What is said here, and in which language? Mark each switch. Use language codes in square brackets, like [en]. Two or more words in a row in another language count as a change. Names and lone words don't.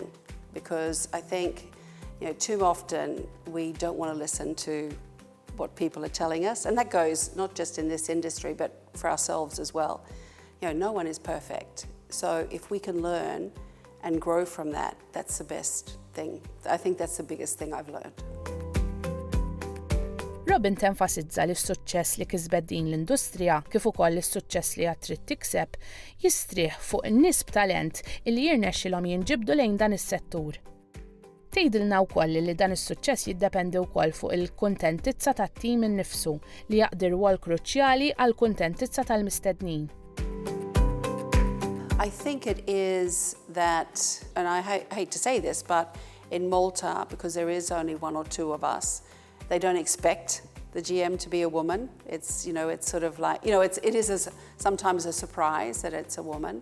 [en] Because I think, too often we don't want to listen to what people are telling us. And that goes not just in this industry, but for ourselves as well. No one is perfect. So if we can learn and grow from that, that's the best thing. I think that's the biggest thing I've learned. [mt] Robyn tenfasizza li s-suċċess li kisbet din l-industrija, kif ukoll is-suċċess li għad trid tikseb, jistrieħ fuq in-nies b'talent illi jirnexxilhom jinġibdu lejn dan is-settur. Tgħidilna wkoll li dan is-suċċess jiddependi wkoll fuq il-kuntentizza tat-tim innifsu li jaqdi rwol kruċjali għall-kuntentizza tal-mistednin. [en] I think it is that, and I hate to say this, but in Malta, because there is only one or two of us, they don't expect the GM to be a woman. It's, it's sort of like, it is sometimes a surprise that it's a woman.